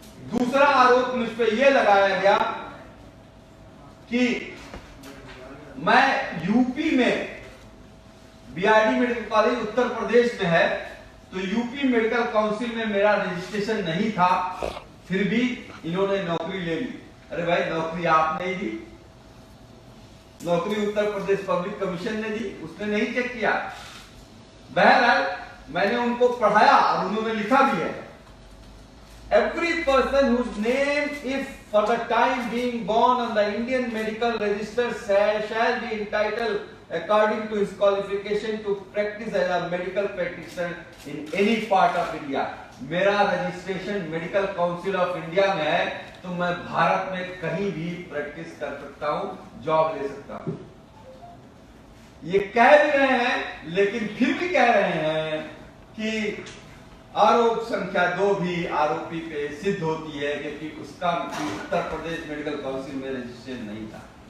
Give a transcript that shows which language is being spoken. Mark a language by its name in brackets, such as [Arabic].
[Hindi] दूसरा आरोप मुझ पे यह लगाया गया कि मैं यूपी में, BRD medical college Uttar Pradesh में है, तो यूपी मेडिकल काउंसिल में मेरा रजिस्ट्रेशन नहीं था, फिर भी इन्होंने नौकरी ले ली। अरे भाई, नौकरी आपने ही दी, नौकरी उत्तर प्रदेश पब्लिक कमीशन ने दी, उसने नहीं चेक किया। बहरहाल मैंने उनको पढ़ाया और उन्होंने लिखा भी है [English] every person whose name if for the time being born on the Indian medical register shall be entitled according to his qualification to practice as a medical practitioner in any part of India. [Hindi] मेरा registration medical council of India में है, तो मैं भारत में कहीं भी practice कर सकता हूं, जॉब ले सकता हूं। ये कह भी रहे हैं, लेकिन फिर भी कह रहे हैं कि आरोप संख्या 2 भी आरोपी पे सिद्ध होती है, क्योंकि उसका उत्तर प्रदेश मेडिकल काउंसिल में रजिस्ट्रेशन नहीं था।